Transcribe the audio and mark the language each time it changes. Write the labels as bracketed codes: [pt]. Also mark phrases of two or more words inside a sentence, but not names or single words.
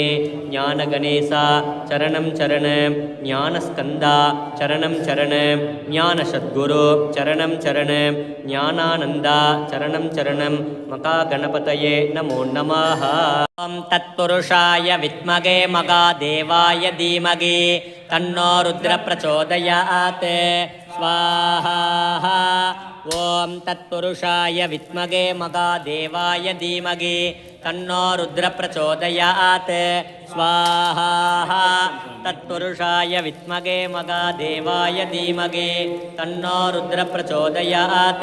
[ta] ஞான கணேசா சரணம் சரணம். ஞான ஸ்கந்தா சரணம் சரணம். ஞான சத்குரு சரணம் சரணம். ஞானானந்தா சரணம் சரணம். [sa] महा गणपतये नमो नमः. ओं तत्पुरुषाय विद्महे महादेवाय धीमहि तन्नो रुद्र प्रचोदयात्. स्वाहा. ओं तत्पुरुषाय विद्महे महादेवाय धीमहि तन्नो रुद्र प्रचोदयात्. स्वाहा. तत्पुरुषाय विद्महे महादेवाय धीमहि तन्नो रुद्र प्रचोदयात्.